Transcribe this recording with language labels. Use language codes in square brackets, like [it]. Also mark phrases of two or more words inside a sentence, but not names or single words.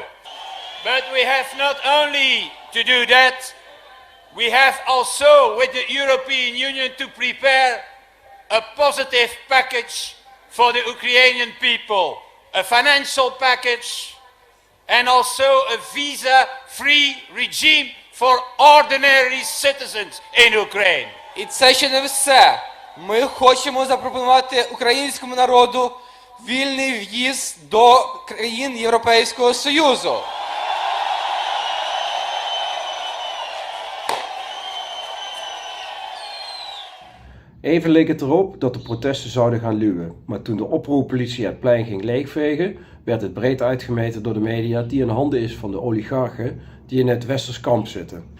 [en] But we have not only to do that, we have also with the European Union to prepare a positive package for the Ukrainian people, a financial package and also a visa-free regime for ordinary citizens in Ukraine. [uk] І це ще не все. Ми хочемо запропонувати українському народу вільний в'їзд до країн Європейського Союзу. [nl] Even leek het erop dat de protesten zouden gaan luwen, maar toen de oproerpolitie het plein ging leegvegen, werd het breed uitgemeten door de media die in handen is van de oligarchen die in het westers kamp zitten.